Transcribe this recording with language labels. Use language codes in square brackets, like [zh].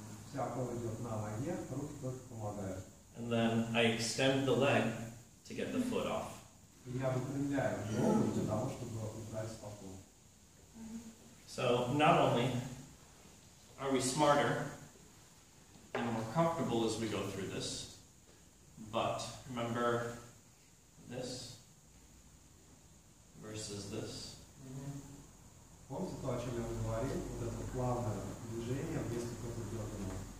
[ru] вся опора идет на ноге, руки только помогают. [en] And then I extend the leg to get the foot off. [ru] И я выпрямляю ногу для того, чтобы убрать стопу. [en] So not only are we smarter and more comfortable as we go through this, but remember this versus this. [ru] Помните то, о чем я вам говорил? Вот это плавное движение вместо какого-то дергания.